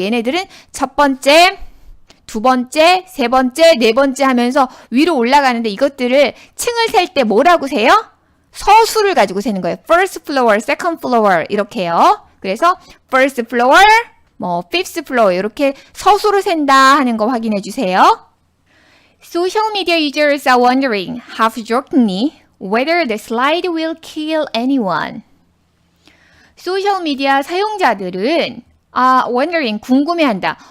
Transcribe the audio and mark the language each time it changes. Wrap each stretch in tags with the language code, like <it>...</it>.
<ko>얘네들은 첫 번째, 두 번째, 세 번째, 네 번째 하면서 위로 올라가는데 이것들을 층을 셀 때 뭐라고 세요? 서수를 가지고 세는 거예요.</ko> <en>first floor, second floor</en> <ko>이렇게요. 그래서</ko> <en>first floor, fifth floor</en> <ko>이렇게 서수로 센다 하는 거 확인해 주세요.</ko> <en>Social media users are wondering, half-jokingly, whether the slide will kill anyone.</en> <ko>소셜미디어 사용자들은</ko> <en>wondering,</en> <ko>궁금해한다.</ko>